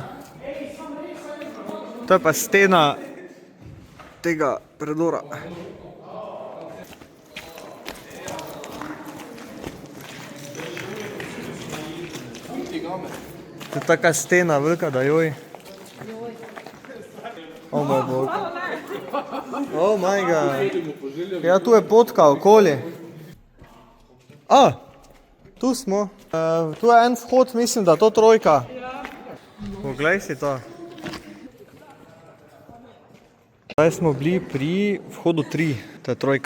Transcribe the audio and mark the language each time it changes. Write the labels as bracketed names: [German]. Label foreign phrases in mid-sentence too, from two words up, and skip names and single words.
[Slovenian] To je pa stena tega predora. To je taka stena velika, da joj. Oh moj bog. [English] Oh my god. [Slovenian] Ja, tu je potka okoli. A, tu smo. Tu je en vhod, mislim, da je to trojka. Poglej si to. Zdaj smo bili pri vhodu 3, to je trojka.